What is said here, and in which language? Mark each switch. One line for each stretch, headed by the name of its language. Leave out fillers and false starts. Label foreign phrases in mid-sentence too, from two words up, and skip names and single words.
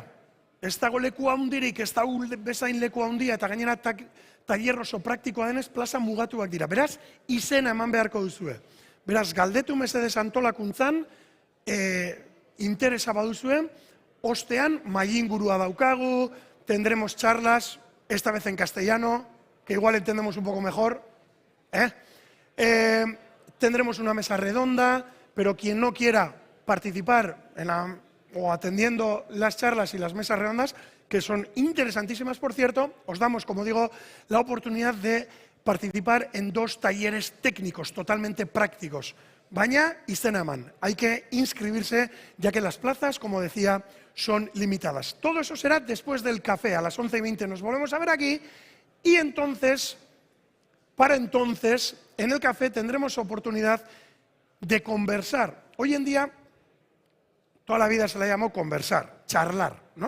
Basque: Ez dago leku handirik, ez dago bezain leku handia, eta gainera tailer oso praktikoa denez, plaza mugatuak dira. Beraz, izena eman beharko duzue. Beraz, galdetu mesedez antolakuntzan, interesa baduzue, ostean, mailingurua daukagu,
Spanish: tendremos charlas, esta vez en castellano, que igual entendemos un poco mejor. Tendremos una mesa redonda, pero quien no quiera participar o atendiendo las charlas y las mesas redondas, que son interesantísimas, por cierto, os damos, como digo, la oportunidad de participar en 2 talleres técnicos totalmente prácticos.
Basque: Baina, izena eman.
Spanish: Hay que inscribirse, ya que las plazas, como decía, son limitadas. Todo eso será después del café. A las 11:20 nos volvemos a ver aquí. Y entonces, para entonces, en el café tendremos oportunidad de conversar. Hoy en día, toda la vida se le llamó conversar, charlar, ¿no?